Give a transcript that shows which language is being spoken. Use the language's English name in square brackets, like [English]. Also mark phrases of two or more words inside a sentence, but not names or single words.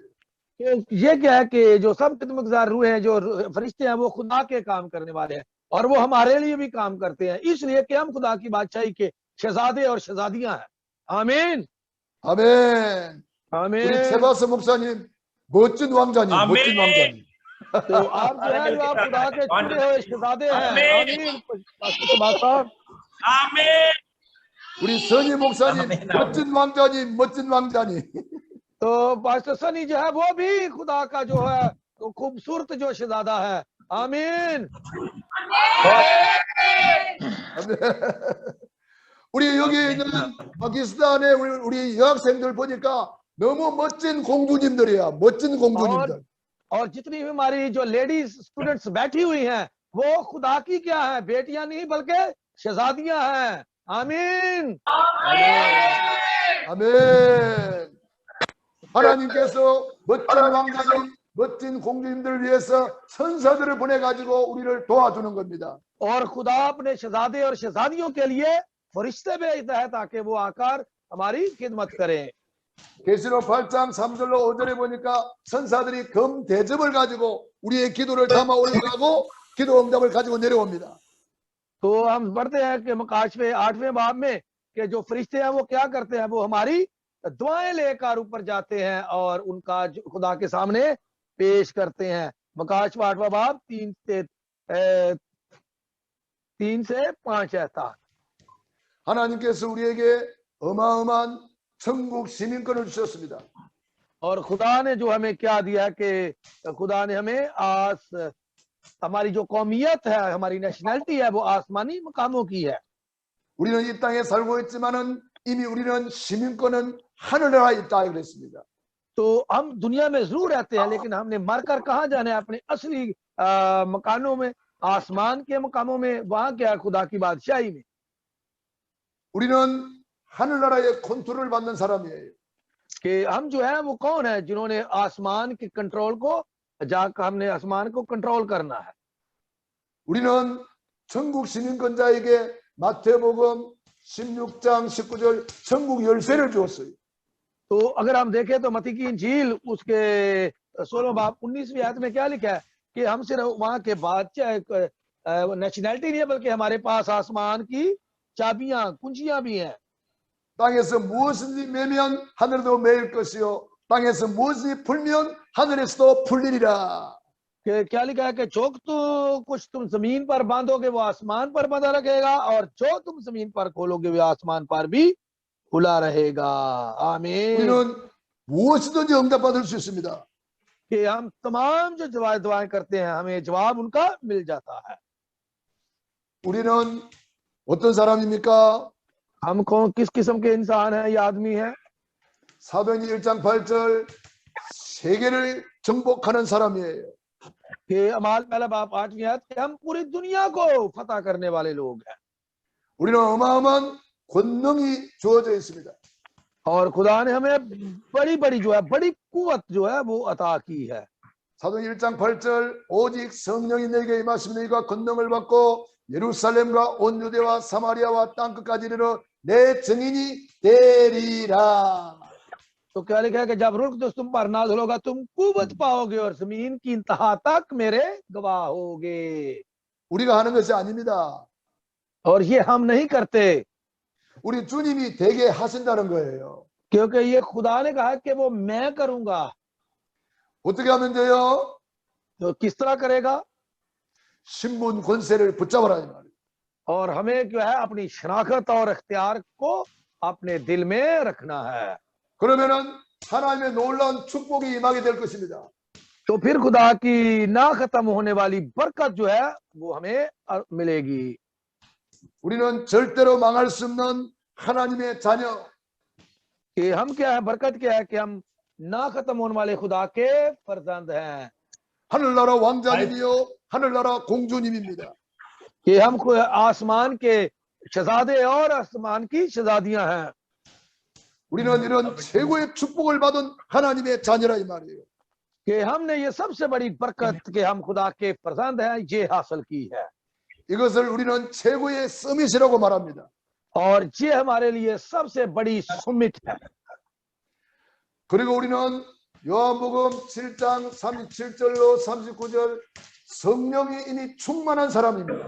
[Urdu] یہ کیا ہے کہ جو سب خدمت گزار روح ہیں، جو فرشتے ہیں، وہ خدا کے کام کرنے والے ہیں اور وہ ہمارے لیے بھی کام کرتے ہیں، اس لیے کہ ہم خدا کی بادشاہی کے شہزادے اور شہزادیاں ہیں. आमीन [Korean] 아멘. [Urdu] आमीन। [Korean] 우리 세바스 목사님 멋진 왕자님, 아멘. 멋진 왕자님. [Urdu] تو آپ جو ہے جو آپ خدا کے چنے ہوئے شہزادے ہیں. آمین۔ پاسٹر आमीन। [Korean] 우리 선희 목사님 아멘, 아멘. 멋진 왕자님, 멋진 왕자님. [Urdu] تو پاسٹر سنی جو ہے وہ بھی خدا کا جو ہے تو خوبصورت جو شہزادہ ہے. आमीन। [Korean] 우리 여기 있는 파키스탄의 우리 여학생들 보니까 너무 멋진 공주님들이야. 멋진 공주님들. [Urdu] اور جتنی بھی ہماری جو [English] ladies students [Urdu] بیٹھی ہوئی ہیں وہ خدا کی کیا ہے، بیٹیاں نہیں بلکہ شہزادیاں ہیں. आमीन। [Korean] 아멘. 하나님께서 멋진 왕자님, 멋진 공주님들을 위해서 천사들을 보내가지고 우리를 도와주는 겁니다. [Urdu] اور خدا اپنے شہزادے اور شہزادیوں کے لیے فرشتے بھیجتا ہے تاکہ وہ آ کر ہماری خدمت کریں. [Korean] 계시록 8장 3절로 5절에 보니까 천사들이 금 대접을 가지고 우리의 기도를 담아 올라가고 기도 응답을 가지고 내려옵니다. [Urdu] تو ہم پڑھتے ہیں کہ مکاش میں 8ویں باب میں کہ جو فرشتے ہیں وہ کیا کرتے ہیں، وہ ہماری دعائیں لے کر اوپر جاتے ہیں اور ان کا خدا کے سامنے پیش کرتے ہیں. مکاش 8واں باب 3 سے 5 ایسا. [Korean] 하나님께서 우리에게 어마어마한 천국 시민권을 주셨습니다. [Urdu] اور خدا نے جو ہمیں کیا دیا ہے کہ خدا نے ہمیں ہماری جو قومیت ہے، ہماری نیشنیلٹی ہے، وہ آسمانی مقاموں کی ہے. [Korean] 우리는 이 땅에 살고 있지만은 이미 우리는 시민권은 하늘나라에 있다 그랬습니다. [Urdu] تو ہم دنیا میں ضرور رہتے ہیں لیکن ہم نے مر کر کہاں جانا ہے، اپنے اصلی مکانوں میں، آسمان کے مقاموں میں. وہاں کیا ہے، خدا کی بادشاہی میں. [Korean] 우리는 하늘나라의 컨트롤을 받는 사람이에요. [Urdu] کہ ہم جو ہے وہ کون ہے جنہوں نے آسمان کے کنٹرول کو جا کر ہم نے آسمان کو کنٹرول کرنا ہے. [Korean] 우리는 천국 시민권자에게 마태복음 16장 19절 천국 열쇠를 주었어요. [Urdu] تو اگر ہم دیکھیں تو متی کی انجیل اس کے 16 باب 19ویں آیت میں کیا لکھا ہے کہ ہم صرف وہاں کے بادشاہ نیشنیلٹی نہیں ہے بلکہ ہمارے پاس آسمان کی چابیاں، کنجیاں بھی ہیں. [Korean] 땅에서 무엇인지 매면 하늘도 매일 것이요 땅에서 무엇이 풀면 하늘에서도 풀리리라. [Urdu] کہ کیا لکھا ہے کہ جو تو کچھ تم زمین پر باندھو گے وہ آسمان پر بندھا رکھے گا اور جو تم زمین پر کھولو گے وہ آسمان پر بھی کھلا رہے گا. आमीन। [Korean] 우리는 무엇이든지 응답받을 수 있습니다. [Urdu] کہ ہم تمام جو دعائیں کرتے ہیں ہمیں جواب ان کا مل جاتا ہے. [Korean] 우리는 어떤 사람입니까? [Urdu] ہم کون کس قسم کے انسان ہے، یہ آدمی ہے? [Korean] 사도행전 1장 8절 세계를 정복하는 사람이에요. [Urdu] کہ اعمال پہلا باپ 8ویں آیت کہ ہم پوری دنیا کو فتح کرنے والے لوگ ہیں. [Korean] 우리는 어마어마한 권능이 주어져 있습니다. [Urdu] اور خدا نے ہمیں بڑی بڑی جو ہے بڑی قوت جو ہے وہ عطا کی ہے. [Korean] 사도행전 1장 8절 오직 성령이 내게 임하시면 너희가 권능을 받고 예루살렘과 온 유대와 사마리아와 땅끝까지 이르러 내 증인이 되리라. [Urdu] تو کیا لکھا ہے کہ جب رخ تو تم پر نازل ہوگا تم قوت پاؤ گے اور زمین کی انتہا تک میرے گواہ ہو گے. [Korean] 우리가 하는 것이 아닙니다. [Urdu] اور یہ ہم نہیں کرتے [Korean] 우리 주님이 되게 하신다는 거예요. [Urdu] کیونکہ یہ خدا نے کہا کہ وہ میں کروں گا. [Korean] 어떻게 하면 돼요? [Urdu] تو کس طرح کرے گا? [Korean] 신분 권세를 붙잡아라 이 말이에요. [Urdu] اور ہمیں جو ہے اپنی شناخت اور اختیار کو اپنے دل میں رکھنا ہے. [Korean] 그러면은 하나님의 놀라운 축복이 임하게 될 것입니다. [Urdu] تو پھر خدا کی نہ ختم ہونے والی برکت جو ہے وہ ہمیں ملے گی. [Korean] 우리는 절대로 망할 수 없는 하나님의 자녀. [Urdu] کہ ہم کیا ہے، برکت کیا ہے کہ ہم نہ ختم ہونے والے خدا کے فرزند ہیں. [Korean] 하늘나라 왕자님이요 하늘나라 공주님입니다. [Urdu] کہ ہم آسمان کے شہزادے اور آسمان کی شہزادیاں ہیں. [Korean] 우리는 이런 최고의 축복을 받은 하나님의 자녀라 이 말이에요. [Urdu] کہ ہم نے یہ سب سے بڑی برکت کے ہم خدا کے فرزند ہیں یہ حاصل کی ہے. [Korean] 이것을 우리는 최고의 서밋이라고 말합니다. [Urdu] اور یہ ہمارے لیے سب سے بڑی سمٹ ہے. [Korean] 그리고 우리는 요한복음 7장 37절로 39절 성령이 이미 충만한 사람입니다.